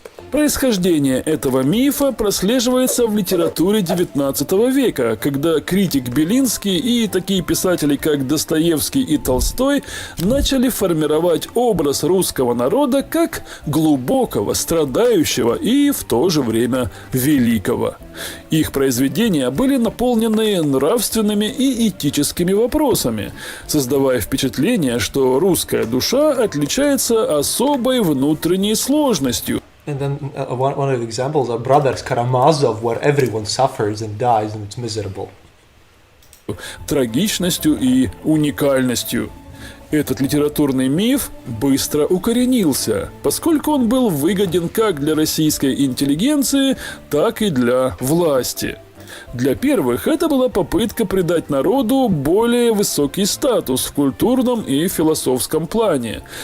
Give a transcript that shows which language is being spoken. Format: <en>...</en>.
<ru>Происхождение этого мифа прослеживается в литературе XIX века, когда критик Белинский и такие писатели, как Достоевский и Толстой, начали формировать образ русского народа как глубокого, страдающего и в то же время великого. Их произведения были наполнены нравственными и этическими вопросами, создавая впечатление, что русская душа отличается особой внутренней сложностью.</ru> <en>And then one of the examples are Brothers Karamazov, where everyone suffers and dies and it's miserable.</en> <ru>Трагичностью и уникальностью. Этот литературный миф быстро укоренился, поскольку он был выгоден как для российской интеллигенции, так и для власти. Для первых это была попытка придать народу более высокий статус в культурном и философском плане.</ru>